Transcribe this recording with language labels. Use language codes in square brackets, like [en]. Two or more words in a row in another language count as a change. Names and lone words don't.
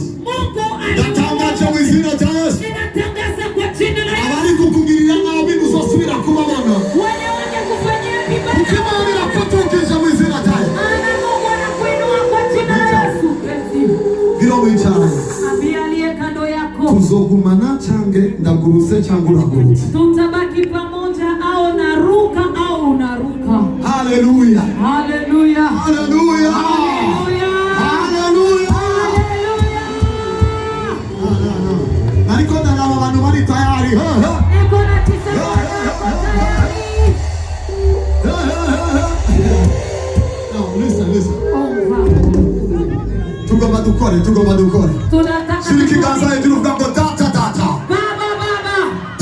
[rn] Ndatangaje mu izina rya Yesu, abari kukugirira nabi uzosubira kubabona, kuko Imana irakutukije mu izina rya Yesu. Biro wicaye, tuzogumana cange ndagurutse cyangwa uragurutse, [sw] tutabaki pamoja au naruka au unaruka. Haleluya, haleluya, haleluya, haleluya. [rn] Nariko ndaraba abantu bari tayari, [sw] niko na tisa [rn] listen. Tugomba dukore. Shiriki ikiganza hejuru uvuga ngo data.